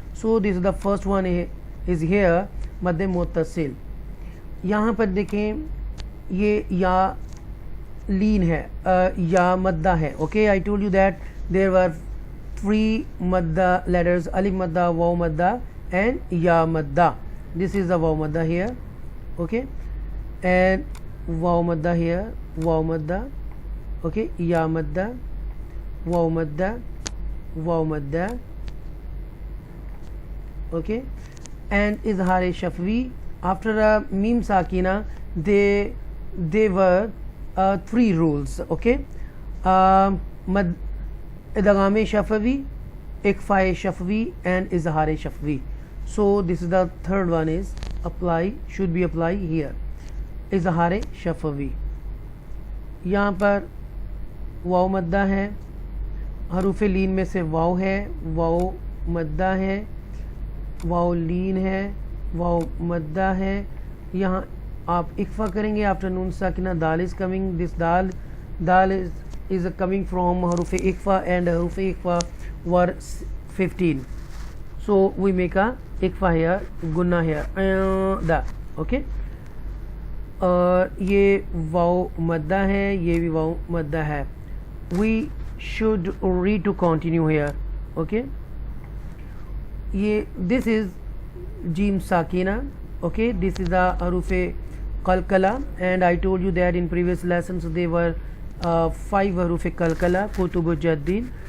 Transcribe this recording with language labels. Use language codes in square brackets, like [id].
[en] So this is the first one is here, mad muttasil. [hi] यहाँ पर देखें, ये या लीन है, या मद्दा है. [en] Okay, I told you that there were 3 madda letters: alif madda, waw madda and ya madda. This is the waw madda here. Okay, and waw madda here, waw madda. Okay, ya madda, waw madda, waw madda. Okay, and izhar shafwi after a mim sakina. They were 3 rules. Okay, mad idgham shafwi, ikfa shafwi and izhar shafwi. So this is the third one is should be apply here. izhar shafwi. [hi] यहाँ पर वाव मद्दा है, हरूफ लीन में से वाव है, वाव मद्दा है, वाव लीन है, वाव मद्दा है. यहाँ आप इक्फा करेंगे after Noon साकिना. [en] दाल is coming, this दाल is coming from haruf ikfa and haruf ikfa were 15. So we make a ikfa here, gunna here, da. [hi] Okay, ये वाव मद्दा है, ये भी वाव मद्दा है. [en] We should read to continue here. Okay, this is jim sakina. Okay, this is the haruf qalqala, and I told you that in previous lessons they were 5 haruf qalqala, kutub jaddin.